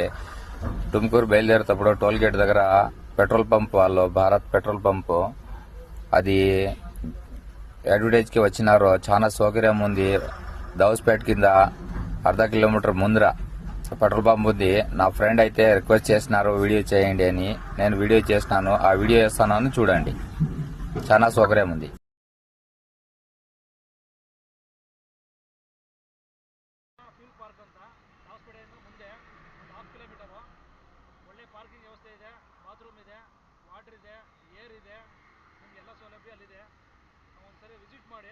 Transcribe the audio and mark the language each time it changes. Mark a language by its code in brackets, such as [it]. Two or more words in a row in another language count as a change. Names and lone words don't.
[te] టుమ్కూరు బయలుదేరేటప్పుడు [en] toll gate [te] దగ్గర [en] petrol pump [te] వాళ్ళు భారత్ [en] petrol pump [te] అది అడ్వర్టైజ్కి వచ్చినారు. చాలా సౌకర్యం ఉంది. దౌస్పేట్ కింద అర్ధ కిలోమీటర్ ముందర [en] petrol pump [te] ఉంది. నా ఫ్రెండ్ అయితే రిక్వెస్ట్ చేసినారు వీడియో చేయండి అని. నేను వీడియో చేసినాను. ఆ వీడియో చేస్తాను, చూడండి. చాలా సౌకర్యం ఉంది. [kn] ಫ್ಯೂಲ್ ಪಾರ್ಕ್ ಅಂತ ಹಾಸ್ಪಿಟಲಿಂದ ಮುಂದೆ ಒಂದು [en] half kilometre [kn] ಒಳ್ಳೆ ಪಾರ್ಕಿಂಗ್ ವ್ಯವಸ್ಥೆ ಇದೆ, ಬಾತ್ರೂಮ್ ಇದೆ, ವಾಟರ್ ಇದೆ, ಏರ್ ಇದೆ, ನಿಮ್ಗೆ ಎಲ್ಲ ಸೌಲಭ್ಯ ಅಲ್ಲಿದೆ. ಒಂದ್ಸರಿ ವಿಸಿಟ್ ಮಾಡಿ.